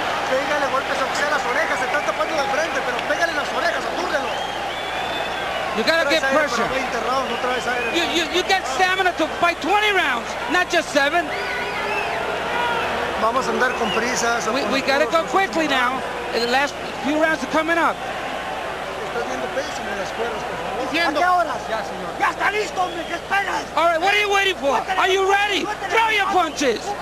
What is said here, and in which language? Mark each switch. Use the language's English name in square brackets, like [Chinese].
[Spanish] Pégale golpes aunque sea las orejas, se está tapando la frente, pero pégale las orejas, atúrdelo. [English] You gotta get pressure. You get stamina to fight 20 rounds, not just 7. [Spanish] Vamos a andar con prisas. [English] We gotta go quickly now. The last few rounds are coming up. [Spanish] Estás viendo pésimo las cuerdas, por favor. ¿A qué horas? Ya, señor. Ya está listo, hombre, ¿qué esperas? [English] All right, what are you waiting for? Are you ready? Throw your punches.